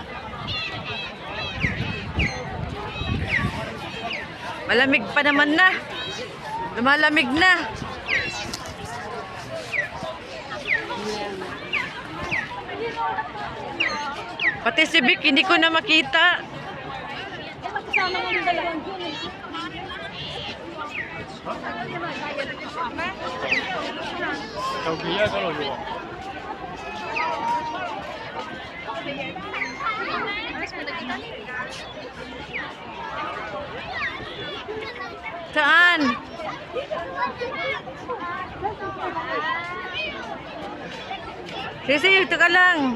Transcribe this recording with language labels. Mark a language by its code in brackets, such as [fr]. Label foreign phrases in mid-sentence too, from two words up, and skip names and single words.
[tl] Malamig pa naman na. Lumalamig na. Pati si Vic, hindi ko na makita. kasama ko yung dalawang yun. [yue] 就幾一嗰度啫喎。 [tl] Saan? Sisi, teka lang.